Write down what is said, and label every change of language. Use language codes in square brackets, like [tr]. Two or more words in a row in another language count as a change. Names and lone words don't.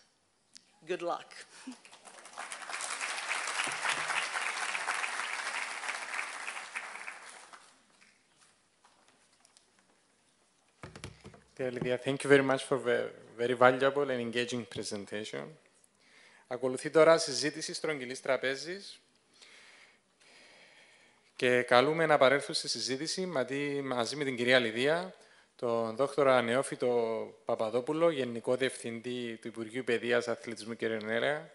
[en] Good luck. Dear Lydia, thank you very much for a very valuable and engaging presentation. [el] Ακολουθεί τώρα συζήτηση στρογγυλής τραπέζης και καλούμε να παρέλθουν στη συζήτηση μαζί με την κυρία Λιδία, τον δόκτωρα Νεόφυτο Παπαδόπουλο, Γενικό Διευθυντή του Υπουργείου Παιδείας, Αθλητισμού και Νεολαία.